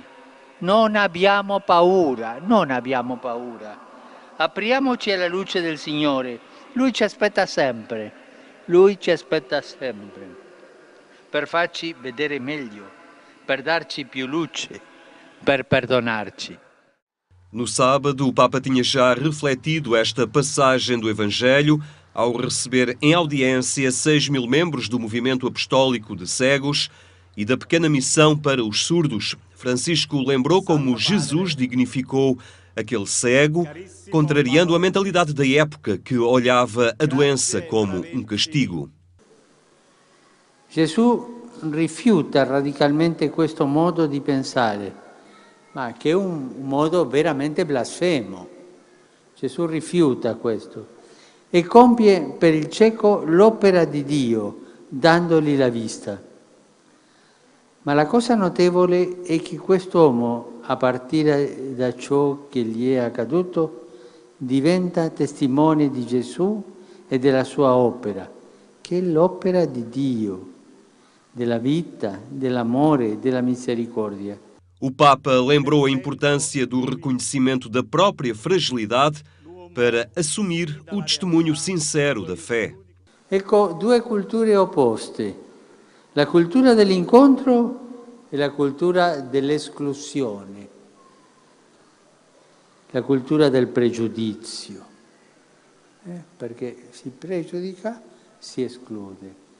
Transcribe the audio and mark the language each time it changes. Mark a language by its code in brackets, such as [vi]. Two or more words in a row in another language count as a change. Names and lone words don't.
[it] Non abbiamo paura, non abbiamo paura. Apriamoci alla luce del Signore. Lui ci aspetta sempre, Lui ci aspetta sempre, per farci vedere meglio, per darci più luce, per perdonarci. [pt] No sábado, o Papa tinha já refletido esta passagem do Evangelho ao receber em audiência 6.000 membros do movimento apostólico de cegos e da pequena missão para os surdos. Francisco lembrou como Jesus dignificou aquele cego, contrariando a mentalidade da época que olhava a doença como um castigo. [it] Gesù rifiuta radicalmente questo modo di pensare, ma che è un modo veramente blasfemo. Gesù rifiuta questo e compie per il cieco l'opera di Dio, dandogli la vista. Ma la cosa notevole è che quest'uomo, a partire da ciò che gli è accaduto, diventa testimone di Gesù e della sua opera, che è l'opera di Dio, della vita, dell'amore, della misericordia. [pt] O Papa lembrou a importância do reconhecimento da própria fragilidade para assumir o testemunho sincero da fé. [it] Ecco due culture opposte, la cultura dell'incontro e la cultura dell'esclusione, la cultura del pregiudizio, perché si pregiudica, si esclude.